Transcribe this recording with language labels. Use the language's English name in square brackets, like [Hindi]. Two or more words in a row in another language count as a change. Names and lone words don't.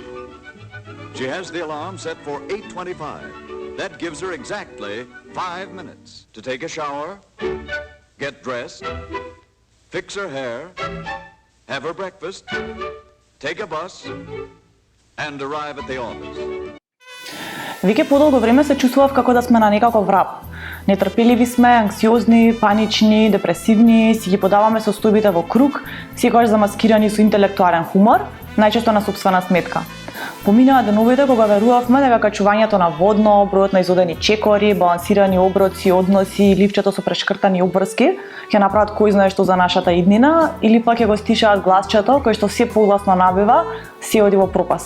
[English] She has the alarm set for 8:25. That gives her exactly 5 minutes to take a shower, get dressed, fix her hair, have her breakfast, take a bus, and arrive at the office. [Macedonian] Веќе подолго време се чувствував како да сме на некаков раб. Нетрпеливи сме, анксиозни, панични, депресивни, си ги подаваме состојбите во круг, секогаш замаскирани со интелектуален хумор, најчесто на сопствена сметка. Поминаа деновите кога верувавме дека качувањето на водно, бројот на изодени чекори, балансирани оброци, односи, ливчето со прешкртани обврски ќе направат кој знае што за нашата иднина, или пак ќе го стишаат гласчето кој што се погласно набива, се оди во пропаст.